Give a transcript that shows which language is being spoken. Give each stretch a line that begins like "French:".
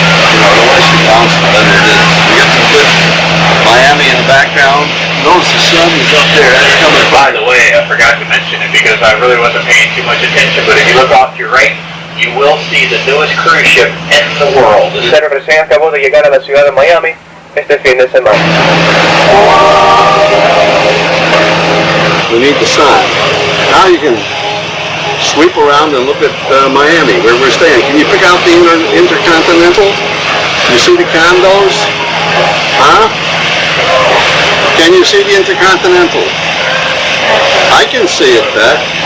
English: You know, the Western Council that it is. We got some good Miami in the background. Notice the sun is up there. That's coming by. By the way, I forgot to mention it because I really wasn't paying too much attention, but if you look off to your right, you will see the newest cruise ship in the world.
Spanish: Usted recién acabó de llegar a la ciudad de Miami este fin de semana.
English: We need the sign. Now you can sweep around and look at Miami, where we're staying. Can you pick out the Intercontinental? You see the condos? Huh? Can you see the Intercontinental? I can see it, Beth.